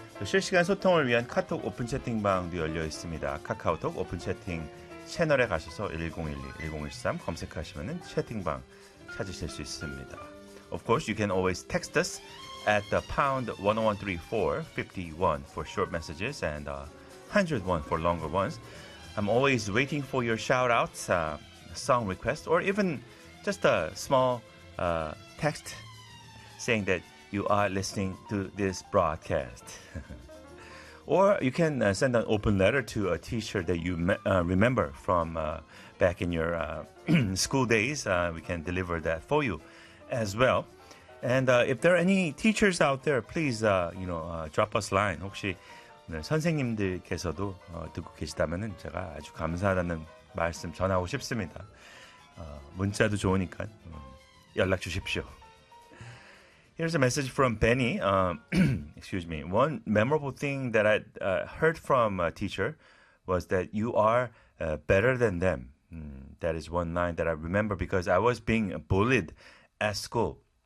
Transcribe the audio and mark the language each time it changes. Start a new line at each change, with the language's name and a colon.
Korean: 실시간 소통을 위한 카톡 오픈 채팅방도 열려 있습니다. 카카오톡 오픈 채팅 채널에 가셔서 1012, 1013 검색하시면 채팅방 찾으실 수 있습니다.
English: Of course, you can always text us at the pound 101.34, 51 for short messages and 101 for longer ones. I'm always waiting for your shout-outs, song requests, or even just a small text saying that you are listening to this broadcast. Or you can send an open letter to a teacher that you remember from back in your school days. We can deliver that for you as well. And if there are any teachers out there, please drop us a line.
Korean: 혹시 선생님들께서도 듣고 계시다면 제가 아주 감사하다는 말씀 전하고 싶습니다. 문자도 좋으니까 연락 주십시오.
English: Here's a message from Benny. excuse me. One memorable thing that I heard from a teacher was that you are better than them. That is one line that I remember because I was being bullied at school.